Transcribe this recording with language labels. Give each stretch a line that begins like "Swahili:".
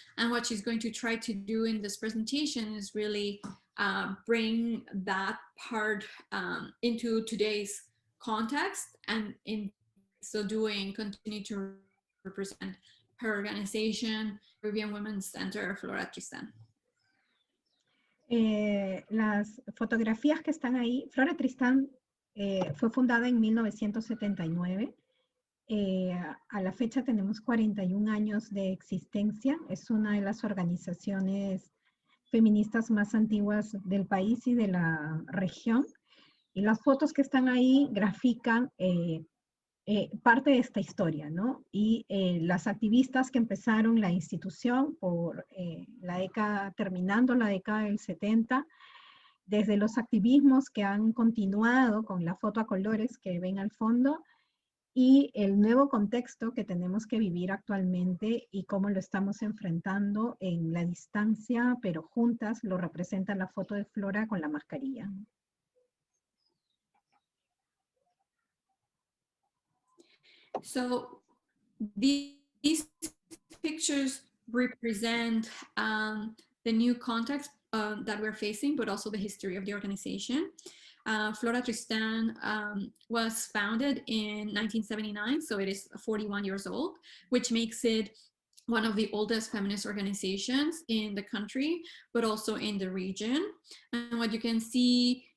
English: And what she's going to try to do in this presentation is really bring that part into today's context, and in so doing continue to represent her organization, Peruvian Women's Center, Flora Tristan.
Spanish: Las fotografías que están ahí, Flora Tristan fue fundada en 1979. A la fecha tenemos 41 años de existencia. Es una de las organizaciones feministas más antiguas del país y de la región. Y las fotos que están ahí grafican parte de esta historia, ¿no? Y las activistas que empezaron la institución por la década, terminando la década del 70, desde los activismos que han continuado con la foto a colores que ven al fondo, y el nuevo contexto que tenemos que vivir actualmente y cómo lo estamos enfrentando en la distancia, pero juntas lo representa la foto de Flora con la mascarilla.
English: So these pictures represent the new context that we're facing, but also the history of the organization. Flora Tristan was founded in 1979, so it is 41 years old, which makes it one of the oldest feminist organizations in the country, but also in the region. And what you can see